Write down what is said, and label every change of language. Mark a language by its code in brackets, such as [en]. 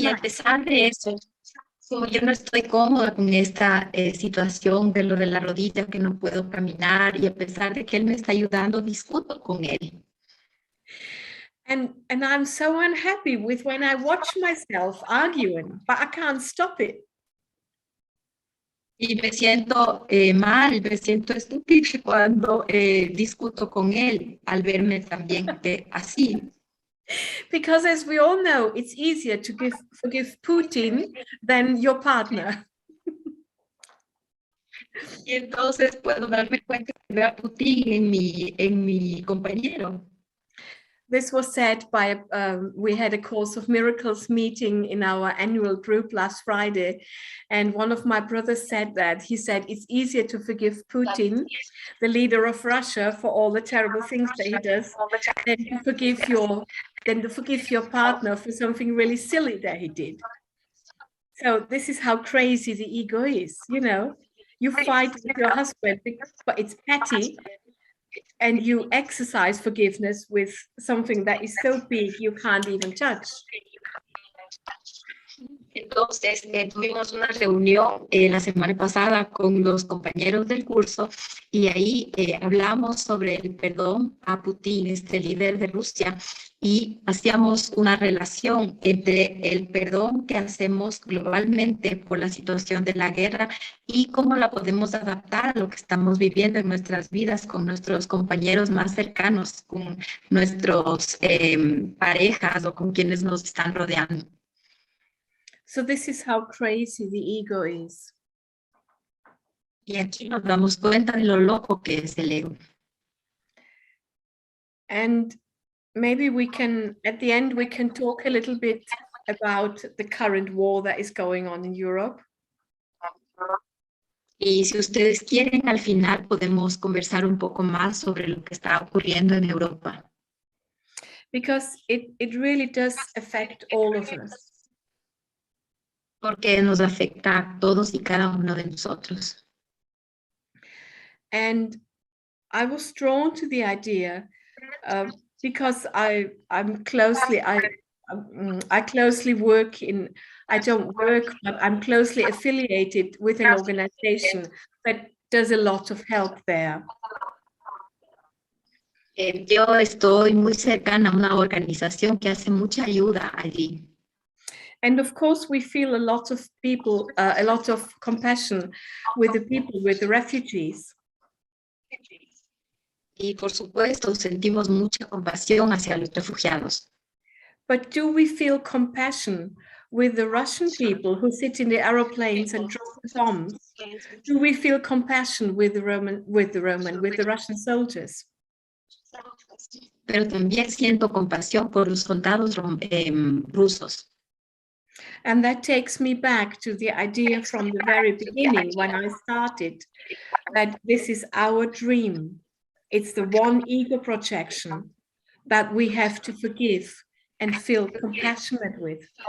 [es] y a pesar de eso, como yo no estoy cómoda con esta situación de lo de la rodilla, que no puedo caminar, y a pesar de que él me está ayudando, discuto con él. [en] And I'm so unhappy with when I watch myself arguing, but I can't stop it. [es] Y me siento mal, me siento estúpida cuando discuto con él al verme también así. [en] Because as we all know, it's easier to forgive Putin than your partner. [es] Y entonces puedo darme cuenta que veo a Putin en mi compañero. [en] This was said by, we had a Course of Miracles meeting in our annual group last Friday. And one of my brothers said that. He said, it's easier to forgive Putin, the leader of Russia, for all the terrible things that he does, than to forgive your partner for something really silly that he did. So this is how crazy the ego is, you know. You fight with your husband, but it's petty. And you exercise forgiveness with something that is so big you can't even touch. [es] Entonces, tuvimos una reunión la semana pasada con los compañeros del curso y ahí hablamos sobre el perdón a Putin, este líder de Rusia, y hacíamos una relación entre el perdón que hacemos globalmente por la situación de la guerra y cómo la podemos adaptar a lo que estamos viviendo en nuestras vidas con nuestros compañeros más cercanos, con nuestros parejas o con quienes nos están rodeando. [en] So this is how crazy the ego is. [es] Y aquí nos damos cuenta de lo loco que es el ego. [en] And maybe we can, at the end, we can talk a little bit about the current war that is going on in Europe. [es] Y si ustedes quieren, al final podemos conversar un poco más sobre lo que está ocurriendo en Europa. [en] Because it really does affect all of us. [es] Porque nos afecta a todos y cada uno de nosotros. [en] And I was drawn to the idea because I closely work in, I don't work, but I'm closely affiliated with an organization that does a lot of help there. [es] Yo estoy muy cercana a una organización que hace mucha ayuda allí. [en] And of course, we feel a lot of people, a lot of compassion with the people, with the refugees. [es] Y por supuesto, sentimos mucha compasión hacia los refugiados. [en] But do we feel compassion with the Russian people who sit in the aeroplanes and drop bombs? Do we feel compassion with the Russian soldiers? [es] Pero también siento compasión por los soldados rusos. [en] And that takes me back to the idea from the very beginning when I started, that this is our dream. It's the one ego projection that we have to forgive and feel compassionate with.